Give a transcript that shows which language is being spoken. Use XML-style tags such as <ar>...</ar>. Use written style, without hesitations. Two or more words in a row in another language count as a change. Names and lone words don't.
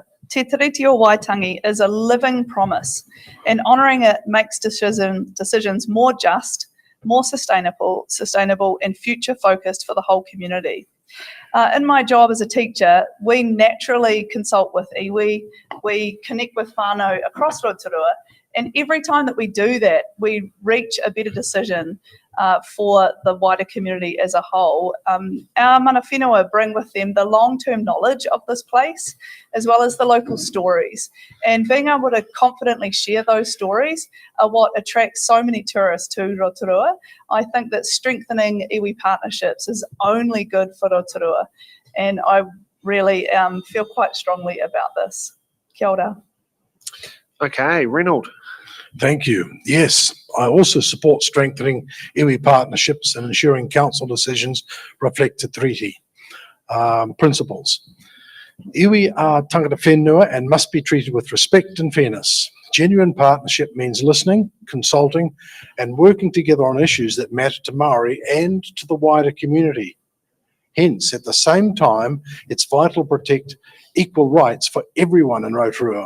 <en>Te Tiriti o Waitangi is a living promise, and honouring it makes decisions more just, more sustainable and future-focused for the whole community. In my job as a teacher, we naturally consult with iwi, we connect with whānau across Rotorua, and every time that we do that, we reach a better decision for the wider community as a whole. Our</en> <mi>mana whenua</mi> <en>bring with them the long-term knowledge of this place, as well as the local stories. And being able to confidently share those stories are what attracts so many tourists to Rotorua. I think that strengthening iwi partnerships is only good for Rotorua, and I really feel quite strongly about this.</en> <mi>Kia ora.</mi> <en>Okay, Reynold. Thank you. Yes, I also support strengthening iwi partnerships and ensuring council decisions reflect the treaty principles. Iwi are</en> <mi>tangata whenua</mi> <en>and must be treated with respect and fairness. Genuine partnership means listening, consulting, and working together on issues that matter to Maori and to the wider community. Hence, at the same time, it's vital to protect equal rights for everyone in Rotorua.</en>